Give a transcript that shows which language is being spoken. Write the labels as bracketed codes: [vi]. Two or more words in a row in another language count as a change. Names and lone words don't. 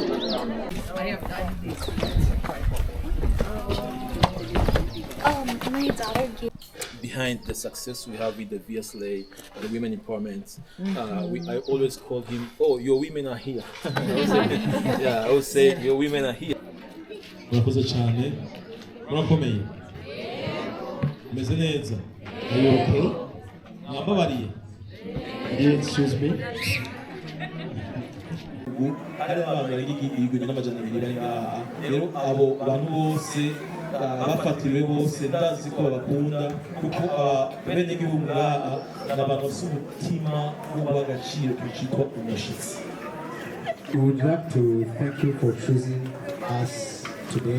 [en] my daughter gave. Behind the success we have with the VSLA, the women empowerment, I always call him, oh, your women are here. I would say, your women are here. [rw] Murakoze cyane. Murakomeye. Meze neza. [en] Are you okay? [rw] Mwambabariye. [en] Excuse me. [rw] Hari abantu igihumbi n'amajana abiri bari ngaha. Rero abo bantu bose bafatiriwe bose ndazi ko babakunda kuko bene igihugu ngaha n'abantu bafite umutima wo guha agaciro cyitwa umushitsi. [en] We would like to thank you for choosing us today.